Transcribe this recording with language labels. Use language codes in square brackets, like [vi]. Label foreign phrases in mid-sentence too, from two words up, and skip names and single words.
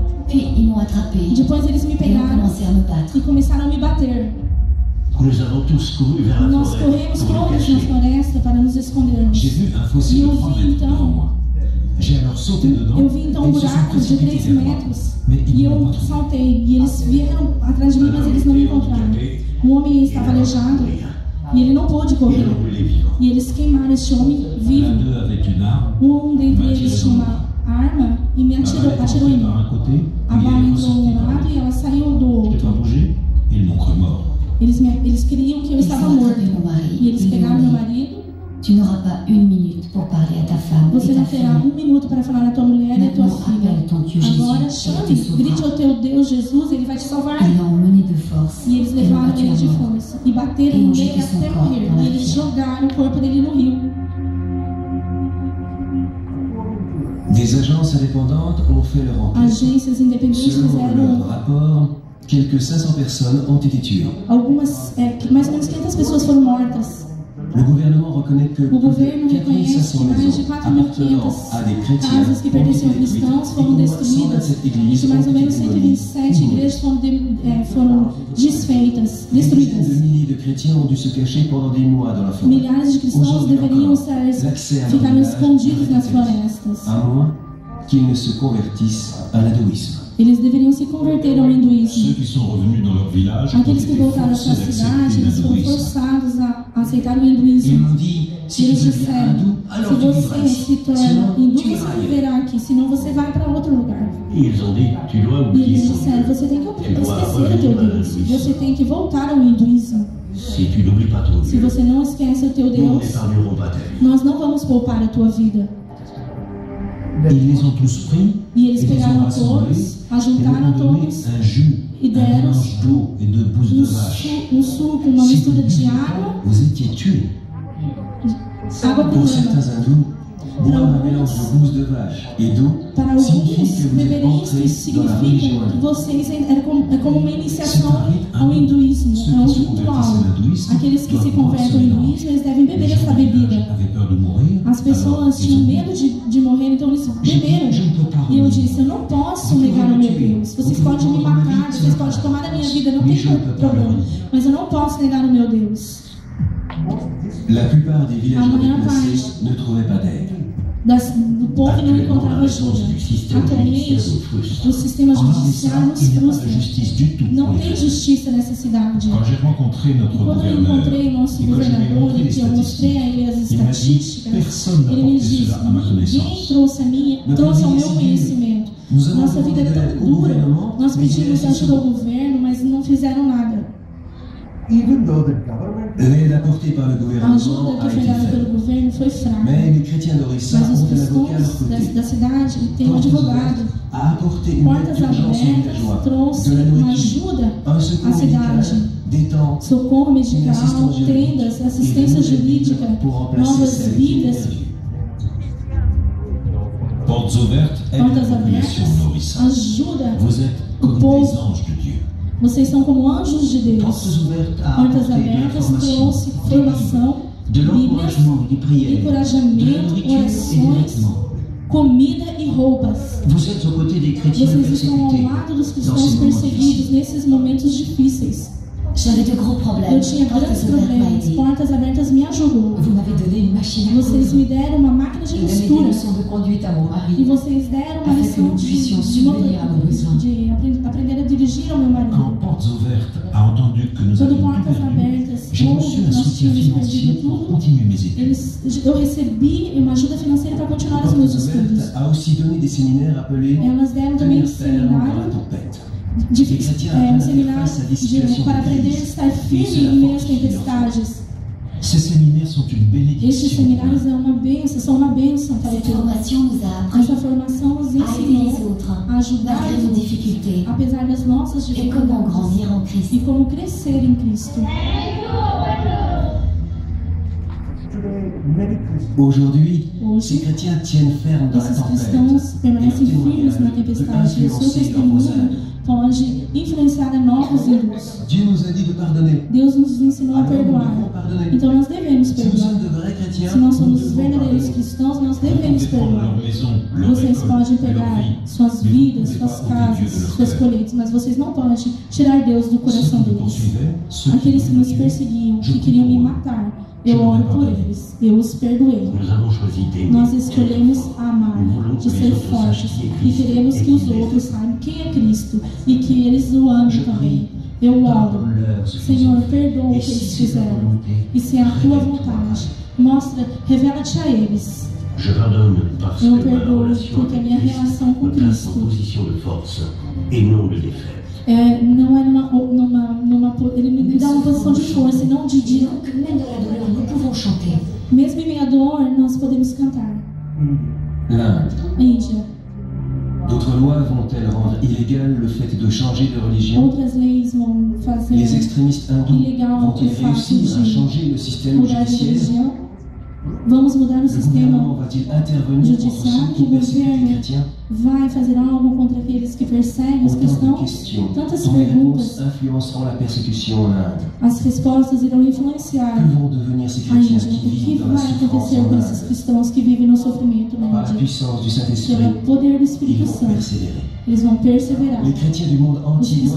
[fr] Puis ils m'ont attrapée. [pt] Depois eles me [fr] Et ont [pt] pegaram [fr] commencé à me battre. [pt] e começaram a me bater. [fr] Nous avons tous couru vers la [pt] Nós [fr] forêt [pt] corremos [fr] pour nous [pt] todos na [fr] cacher. [pt] floresta para nos escondermos. [fr] J'ai vu un fossé [pt] E [fr] de [pt] eu [fr] 3 [pt] vi [fr] mètres devant [pt] então, [fr] moi. J'ai alors sauté dedans [pt] eu vi então [fr] et [pt] um [fr] ils se sont [pt] buraco de [fr] précipités [pt] 3 [fr] vers moi. [pt] metros [fr] Mais ils [pt] e [fr] ne m'ont [pt] eu [fr] pas trouvé. [pt] saltei. E eles vieram atrás de mim, mas eles não me encontraram. O homem estava aleijado e ele não pôde [fr] Ils [pt] correr. [fr] l'ont brûlé vivant. [pt] E eles queimaram este homem [fr] L'un [pt] vivo. [fr] d'eux avec une arme. [pt] Dentre eles tinha uma arma e me [fr] La balle est [pt] atirou em [fr] entrée par [pt] mim. [fr] un côté, [pt] A [fr] puis [pt] bala [fr] elle est [pt] entrou [fr] ressortie [pt] de [fr] par [pt] um lado [fr] l'autre. [pt] e ela saiu do [fr] Je n'ai [pt] outro. [fr] pas bougé et ils m'ont cru mort. [pt] Eles queriam que eu [fr] Ils [pt] estava [fr] ont [pt] morto. [fr] attrapé mon mari. [pt] E eles [fr] Ils lui [pt] pegaram [fr] ont [pt] meu [fr] dit [pt] marido. [fr] tu n'auras pas une minute pour parler à ta femme [pt] Você [fr] et ta [pt] não terá [fr] fille. [pt] 1 minuto para falar à tua mulher e à tua [fr] Maintenant, [pt] filha. [fr] appelle ton Dieu Jésus. [pt] Agora [fr] Il te [pt] chame, grite ao [fr] sauvera. [pt] teu Deus Jesus, ele vai te salvar. [fr] Ils l'ont emmené de force. [pt] E eles [fr] Et l'ont [pt] levaram [fr] battu [pt] ele [fr] à [pt] de [fr] mort. [pt] força e bateram E nele [fr] jeté [pt] até [fr] son corps [pt] morrer. [fr] dans la [pt] E eles [fr] rivière. [pt] jogaram o corpo dele no rio. [fr] Des agences indépendantes ont fait leur enquête. [pt] Agências independentes [fr] Selon leur [pt] fizeram [fr] rapport, quelques 500 personnes ont été tuées. [pt] algumas, mais ou menos 500 pessoas foram mortas. [fr] Le gouvernement reconnaît que [pt] O [fr] plus de [pt] governo reconhece [fr] 4500 [pt] que mais de [fr] maisons appartenant [pt] 4.500 [fr] à des chrétiens [pt] casas que [fr] ont [pt] pertenciam a [fr] été détruites [pt] cristãos [fr] et [pt] foram [fr] qu'au moins [pt] destruídas [fr] 127 [pt] e [fr] églises [pt] que [fr] ont [pt] mais ou [fr] été [pt] menos [fr] démolies [pt] 127 ou igrejas foram desfeitas, [fr] Des dizaines [pt] destruídas. [fr] de milliers de chrétiens ont dû se cacher pendant des mois dans la forêt. [pt] Milhares de cristãos [fr] Aujourd'hui [pt] deveriam [fr] encore, l'accès à leur [pt] ficar [fr] village [pt] escondidos [fr] est [pt] nas [fr] interdit, [pt] florestas. [fr] à moins qu'ils ne se convertissent à l'hindouisme. [pt] Eles deveriam se converter ao [fr] Ceux [pt] hinduísmo. [fr] qui sont revenus dans leur village ont [pt] Aqueles que [fr] été [pt] voltaram à [fr] forcés [pt] sua cidade, [fr] d'accepter [pt] eles foram [fr] l'hindouisme. [pt] forçados a aceitar o [fr] Ils [pt] hinduísmo. [fr] m'ont dit, [pt] E [fr] si tu [pt] eles [fr] deviens [pt] disseram, [fr] hindou, alors tu [pt] se [fr] vivras [pt] você [fr] ici. [pt] se torna [fr] Sinon, [pt] hindu, [fr] tu [pt] você [fr] iras ailleurs. [pt] viverá aqui, senão você vai para outro lugar. [fr] Et ils ont dit, tu dois [pt] E [fr] oublier [pt] eles [fr] ton [pt] disseram, [fr] Dieu. [pt] você tem que [fr] Tu dois [pt] esquecer o teu [fr] revenir à [pt] Deus. [fr] l'hindouisme. [pt] Você tem que voltar ao hinduísmo. [fr] Si tu n'oublies pas ton [pt] Se [fr] Dieu, [pt] você não esquece o teu [fr] nous [pt] Deus, [fr] n'épargnerons pas ta vie. [pt] nós não vamos poupar a tua vida. [fr] Ils les ont tous pris [pt] E eles [fr] et les ont [pt] pegaram [fr] rassemblés [pt] todos, [fr] et leur [pt] ajuntaram [fr] ont donné [pt] todos [fr] un jus, [pt] e [fr] un [pt] deram [fr] mélange d'eau et de bouse de vache. [pt] suco, uma [fr] Si vous [pt] mistura [fr] ne [pt] de [fr] buviez [pt] água, [fr] pas, vous étiez tués. [pt] água [fr] Pour [pt] pura. [fr] certains hindous, boire un mélange de bouse de vache et d'eau [pt] Para [fr] signifie [pt] alguns, [fr] que vous êtes [pt] beberem isso [fr] entrés dans la religion [pt] significa que [fr] hindoue. [pt] vocês é como uma iniciação [fr] C'est un rite [pt] ao [fr] hindou. [pt] hinduísmo, [fr] Ceux [pt] é um [fr] qui se [pt] ritual. [fr] convertissent à l'hindouisme [pt] Aqueles que se [fr] doivent boire [pt] convertem [fr] ce [pt] ao [fr] mélange. [pt] hinduísmo, eles devem [fr] Les [pt] beber [fr] gens [pt] essa [fr] du village [pt] bebida. [fr] avaient peur de mourir, [pt] As pessoas [fr] alors ils [pt] tinham [fr] ont [pt] medo de morrer, então eles beberam. [fr] Je ne peux pas [pt] E eu [fr] revenir. [pt] disse, eu não posso negar o meu Deus. Vocês podem me matar, vocês podem tomar a minha vida, não tem problema. Mas eu não posso negar o meu Deus. [fr] La plupart des villageois [pt] maior [fr] déplacés ne trouvaient pas d'aide. [pt] Do povo não [fr] Actuellement, [pt] encontrava [fr] la réponse [pt] ajuda. [fr] du système [pt] Atualmente, [fr] judiciaire nous frustre. [pt] o sistema [fr] En [pt] judicial [fr] Ardissan, [pt] nos [fr] il n'y a pas de [pt] frustra. [fr] justice du tout. [pt] Não [fr] pour les [pt] tem [fr] chrétiens. [pt] justiça nessa cidade. [fr] Quand j'ai rencontré notre [pt] Quando eu [fr] gouverneur, [pt] encontrei o nosso [fr] et quand je lui ai [pt] governador [fr] montré [pt] e [fr] les [pt] que eu mostrei a ele as [fr] il m'a dit, [pt] estatísticas, [fr] personne n'a [pt] ele me [fr] porté [pt] disse, [fr] cela à ma [pt] ninguém [fr] connaissance. [pt] trouxe ao meu conhecimento. [fr] Nous avons [pt] Nossa vida [fr] demandé [pt] era [fr] de l'aide [pt] tão [fr] au [pt] dura. [fr] gouvernement, [pt] Nós [fr] mais il [pt] pedimos a ajuda ao governo, mas não fizeram nada. [fr] L'aide apportée par le [pt] A [fr] gouvernement [pt] ajuda [fr] a [pt] que foi [fr] été [pt] dada pelo [fr] faible. [pt] governo foi fraca. [fr] Mais les chrétiens d'Orissa [pt] Mas os [fr] ont un avocat à leur [pt] cristãos [fr] côté. [pt] da cidade têm um [fr] Portes [pt] advogado. [fr] ouvertes a apporté une aide [pt] Portas [fr] d'urgence aux [pt] abertas [fr] villageois, [pt] trouxe [fr] de la [pt] uma [fr] nourriture, [pt] ajuda [fr] un [pt] à [fr] secours médical, [pt] cidade. [fr] des tentes, [pt] Socorro [fr] une [pt] medical, [fr] assistance juridique [pt] tendas, [fr] et [pt] assistência [fr] de nouvelles [pt] jurídica, [fr] villes pour remplacer [pt] novas [fr] celles qui étaient [pt] vidas, [fr] perdues. Portes ouvertes, aide la [pt] portas [fr] population [pt] abertas, [fr] nourrissante. [pt] ajuda [fr] Vous êtes comme [pt] o povo. [fr] des anges de Dieu. [pt] Vocês são como anjos de Deus. [fr] Portes ouvertes à [pt] Portas [fr] apporter de [pt] abertas [fr] l'information, [pt] trouxe [fr] des livres, [pt] formação, [fr] de [pt] Bíblias, [fr] l'encouragement et des prières, de la [pt] encorajamento, [fr] nourriture et des [pt] orações, [fr] vêtements. [pt] comida e roupas. [fr] Vous êtes aux côtés des chrétiens [pt] Vocês estão ao [fr] persécutés [pt] lado dos [fr] dans [pt] cristãos [fr] ces moments [pt] perseguidos [fr] difficiles. [pt] nesses momentos difíceis. [fr] J'avais de gros [pt] Eu [fr] problèmes. [pt] tinha [fr] Portes [pt] grandes [fr] ouvertes m'a [pt] problemas. [fr] aidé. [pt] Portas abertas me ajudou. [fr] Vous m'avez donné une machine à [pt] Vocês [fr] coudre [pt] me deram uma máquina de [fr] et donné des [pt] costura. [fr] leçons de conduite à mon [pt] E [fr] mari. [pt] vocês deram uma [fr] Afin que [pt] lição [fr] nous puissions [pt] de [fr] subvenir à nos besoins. [pt] aprender a dirigir ao meu marido. [fr] Quand Portes Ouvertes a entendu que nous [pt] Quando [fr] avions tout [pt] portas [fr] perdu, [pt] abertas, [fr] j'ai [pt] ou [fr] reçu un [pt] nós [fr] soutien [pt] tínhamos [fr] financier [pt] perdido [fr] pour [pt] tudo, [fr] continuer mes études. [pt] eu recebi uma ajuda financeira para continuar os meus [fr] Portes [pt] estudos. [fr] Ouvertes a aussi donné des séminaires appelés [pt] Elas deram também [fr] Tenir ferme dans la [pt] seminário [fr] tempête. [pt] um seminário para aprender a estar firme em meio às tempestades. [fr] Ces séminaires sont une [pt] Estes [fr] bénédiction. [pt] seminários são uma bênção para [fr] Cette [pt] todos. [fr] formation nous a appris [pt] Essa formação nos [fr] à aider les [pt] ensinou [fr] autres, [pt] a ajudar [fr] malgré [pt] os [fr] nos [pt] outros, [fr] difficultés, [pt] apesar das nossas [fr] et comment [pt] dificuldades, [fr] grandir en Christ. [pt] e como crescer em Cristo. [fr] Aujourd'hui, [pt] Hoje, [fr] ces chrétiens tiennent ferme dans la [pt] esses [fr] tempête. [pt] cristãos [fr] Et leur [pt] permanecem firmes na [fr] témoignage peut [pt] tempestade, e o seu [fr] influencer leurs [pt] testemunho [fr] voisins. [pt] pode influenciar a novos irmãos. [fr] Dieu nous a dit de pardonner. [pt] Deus nos ensinou a [fr] Alors nous devons [pt] perdoar. [fr] pardonner. [pt] Então nós devemos [fr] Si nous [pt] perdoar. [fr] sommes de vrais chrétiens, [pt] Se nós [fr] nous [pt] somos [fr] devons [pt] verdadeiros [fr] pardonner. [pt] cristãos, nós [fr] Vous [pt] devemos [fr] pouvez prendre [pt] perdoar. [fr] leur maison, leur [pt] Vocês [fr] école, [pt] podem [fr] leur [pt] pegar [fr] vie, [pt] suas [fr] mais vous [pt] vidas, [fr] ne pouvez [pt] suas [fr] pas ôter Dieu [pt] casas, [fr] de leur [pt] suas [fr] cœur. [pt] colheitas, mas vocês não podem tirar Deus do [fr] Ceux [pt] coração [fr] qui me [pt] deles. [fr] poursuivaient, ceux qui [pt] Aqueles que [fr] voulaient [pt] nos [fr] me tuer, [pt] perseguiam, [fr] je [pt] que [fr] prie [pt] queriam me [fr] pour eux. [pt] matar, [fr] Je [pt] eu [fr] leur ai [pt] oro por [fr] pardonné. [pt] eles, eu os perdoei. [fr] Nous avons choisi d'aimer. [pt] Nós escolhemos amar, [fr] Nous voulons [pt] de [fr] que les [pt] ser [fr] autres [pt] fortes, [fr] sachent qui est [pt] e [fr] Christ [pt] queremos [fr] et [pt] que [fr] qu'il [pt] os [fr] l'aime. [pt] outros saibam quem é Cristo e que eles o amem [fr] Je [pt] também. Eu oro, [fr] Pardonne-leur ce qu'ils [pt] Senhor, [fr] ont fait. [pt] perdoa o [fr] Et [pt] que [fr] si [pt] eles [fr] c'est ta [pt] fizeram. [fr] volonté, [pt] E se é a tua vontade, mostra, revela-te a eles. [fr] Je pardonne parce [pt] Eu [fr] que ma [pt] perdoo [fr] relation [pt] porque a [fr] avec [pt] minha [fr] Christ [pt] relação com [fr] me place en [pt] Cristo [fr] position de force et non de défaite. [pt] não é ele me dá uma posição de força e não de [fr] Disons que même dans la douleur, nous pouvons chanter. [pt] mesmo em meio à dor, nós podemos cantar. [fr] l'Inde. [pt] Índia, [fr] D'autres lois vont-elles rendre illégal le fait de changer de religion? [pt] outras leis vão fazer [fr] Les extrémistes hindous [pt] ilegal [fr] vont-ils [pt] o fato [fr] réussir à [pt] de [fr] changer le système [pt] mudar de [fr] judiciaire? [pt] religião. Vamos mudar o [fr] Le gouvernement [pt] sistema. [fr] va-t-il intervenir contre judiciaire, ceux qui le persécutent les [pt] governo [fr] chrétiens? [pt] Vai fazer algo contra aqueles que perseguem os [fr] Autant de [pt] cristãos? [fr] questions [pt] Tantas [fr] dont les réponses [pt] perguntas. [fr] influenceront la persécution en Inde. [pt] As respostas irão influenciar [fr] Que vont devenir ces [pt] a [fr] chrétiens [pt] Índia. [fr] qui [pt] O que [fr] vivent dans la [pt] vai [fr] souffrance [pt] acontecer [fr] en [pt] com esses [fr] Inde? [pt] cristãos que vivem no sofrimento na [fr] Par la [pt] Índia? [fr] puissance du Saint-Esprit, [pt] Pelo poder do [fr] ils [pt] Espírito [fr] vont [pt] Santo, [fr] persévérer. [pt] eles vão perseverar. [fr] Les chrétiens du monde [pt] Os [fr] entier doivent